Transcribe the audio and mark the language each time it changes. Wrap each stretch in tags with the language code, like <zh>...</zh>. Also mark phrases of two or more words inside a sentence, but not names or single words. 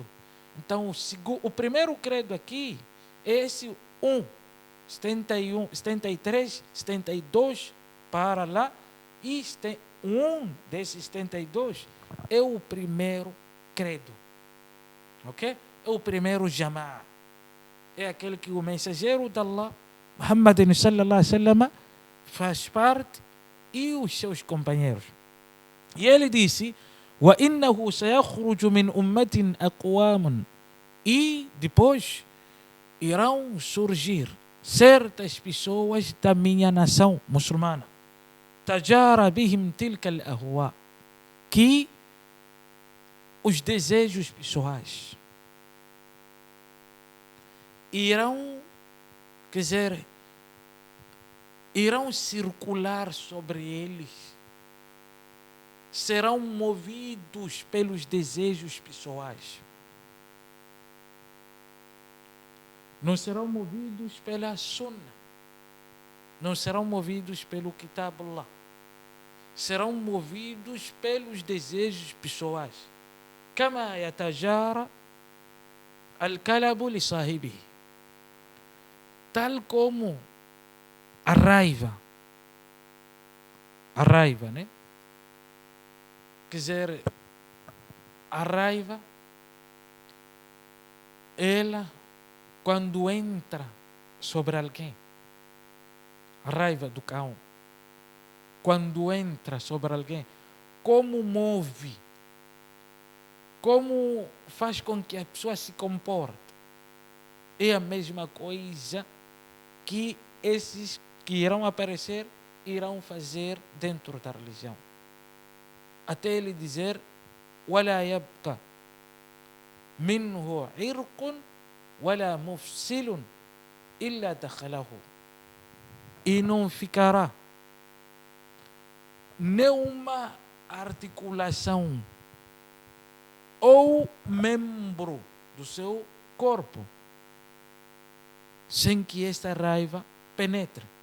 <pt>Então, o primeiro credo aqui é esse 71, 73, 72 para lá, e um desses 72 é o primeiro credo, ok? É o primeiro Jama'a. É aquele que o mensageiro de Allah, Muhammad</pt> <ar>صلى الله عليه وسلم,</ar> <pt>faz parte, e os seus companheiros. E ele disse:</pt> <ar>وَإِنَّهُ سَيَخْرُجُ مِنْ أُمَّةٍ أَقْوَامٌ,</ar> <pt>e depois irão surgir certas pessoas da minha nação muçulmana,</pt> <ar>تَجَارَ بِهِمْ تِلْكَ الْأَهْوَاء,</ar> <pt>que os desejos pessoais irão, quer dizer, irão circular sobre eles, serão movidos pelos desejos pessoais. Não serão movidos pela Sunnah, não serão movidos pelo</pt> <ar>كتاب الله,</ar> <pt>serão movidos pelos desejos pessoais.</pt> <ar>كما يتجارى الكلب بصاحبه,</ar> <pt>tal como a raiva, né? Quer dizer, a raiva, ela, quando entra sobre alguém, a raiva do cão, quando entra sobre alguém, como move, como faz com que a pessoa se comporte, é a mesma coisa que esses que irão aparecer irão fazer dentro da religião. Até ele dizer:</pt> <ar>وَلَا يَبْقَى مِنْهُ عِرْقٌ وَلَا مُفْسِلٌ إِلَّا دَخَلَهُ,</ar> <pt>e não ficará nenhuma articulação ou membro do seu corpo sem que esta raiva penetre.</pt>